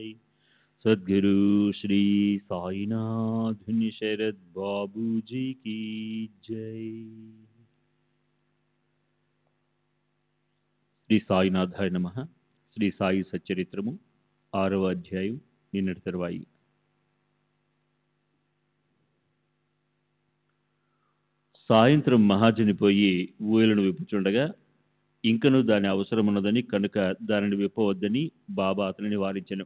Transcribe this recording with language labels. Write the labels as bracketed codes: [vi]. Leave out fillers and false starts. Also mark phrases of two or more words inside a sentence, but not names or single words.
[hi] सद्गुरु श्री साईनाथ शरद बाबू जी की जय। [sa] శ్రీ సాయినాథాయ నమః. [te] శ్రీ సాయి సచ్చరిత్రము 6వ అధ్యాయం నిన్నటి తరువాయి. సాయంత్రం మహాజని పోయి ఊయలను విప్పుచుండగా ఇంకను దాని అవసరమున్నదని కనుక దానిని విప్పవద్దని బాబా అతనిని వారించెను.